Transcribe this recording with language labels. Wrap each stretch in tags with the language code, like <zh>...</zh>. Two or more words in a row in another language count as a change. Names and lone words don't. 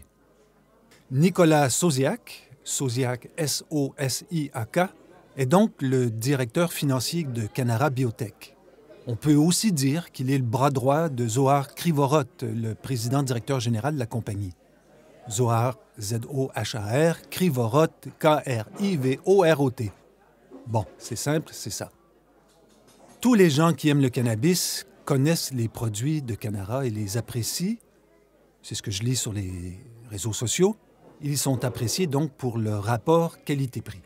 <fr>Nicolas Sosiak, Sosiak S-O-S-I-A-K, est donc le directeur financier de Canara Biotech. On peut aussi dire qu'il est le bras droit de Zohar Krivorot, le président-directeur général de la compagnie. Zohar, Z-O-H-A-R, Krivorot, K-R-I-V-O-R-O-T. Bon, c'est simple, c'est ça. Tous les gens qui aiment le cannabis connaissent les produits de Canara et les apprécient. C'est ce que je lis sur les réseaux sociaux. Ils sont appréciés donc pour leur rapport qualité-prix.</fr>